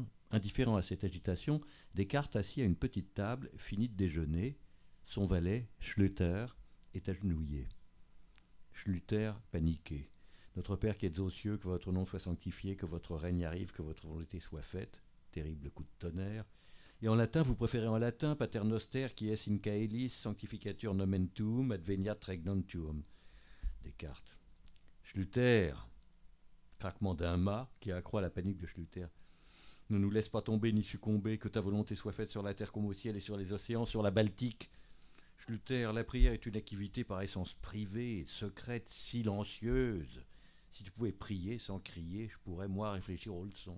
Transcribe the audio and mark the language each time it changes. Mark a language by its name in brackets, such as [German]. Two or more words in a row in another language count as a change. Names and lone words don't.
[French] Indifférent à cette agitation, Descartes assis à une petite table, finit de déjeuner. Son valet, Schlüter, est agenouillé. Schlüter, paniqué. Notre Père qui êtes aux cieux, que votre nom soit sanctifié, que votre règne arrive, que votre volonté soit faite. Terrible coup de tonnerre. Et en latin, vous préférez en latin, [Latin] Pater noster, qui est in caelis, sanctificatur nomen tuum, adveniat regnum tuum. [French] Descartes. Schlüter, craquement d'un mât qui accroît la panique de Schlüter. Ne nous laisse pas tomber ni succomber, que ta volonté soit faite sur la terre comme au ciel et sur les océans, sur la Baltique. Schlüter, la prière est une activité par essence privée, secrète, silencieuse. Si tu pouvais prier sans crier, je pourrais, moi, réfléchir aux leçons.